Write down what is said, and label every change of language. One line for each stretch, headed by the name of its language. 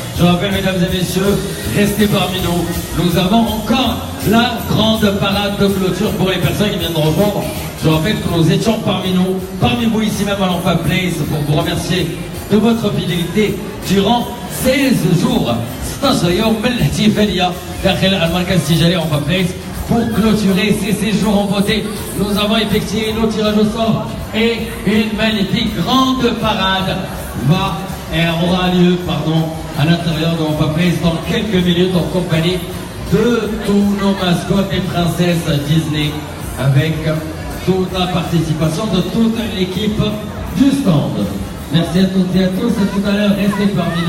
French: Je rappelle, mesdames et messieurs, restez parmi nous. Nous avons encore la grande parade de clôture pour les personnes qui viennent de rejoindre. Je rappelle que nous étions parmi vous ici même à l'Enfa Place pour vous remercier de votre fidélité durant 16 jours.
Arabic: 16 يوم من الاحتفالية داخل المركز التجاري Enfa Place.
French: Pour clôturer ces séjours en beauté, nous avons effectué nos tirages au sort et une magnifique grande parade aura lieu à l'intérieur de Enfa Place dans quelques minutes en compagnie de tous nos mascottes et princesses Disney avec toute la participation de toute l'équipe du stand. Merci à toutes et à tous, à tout à l'heure, restez parmi nous.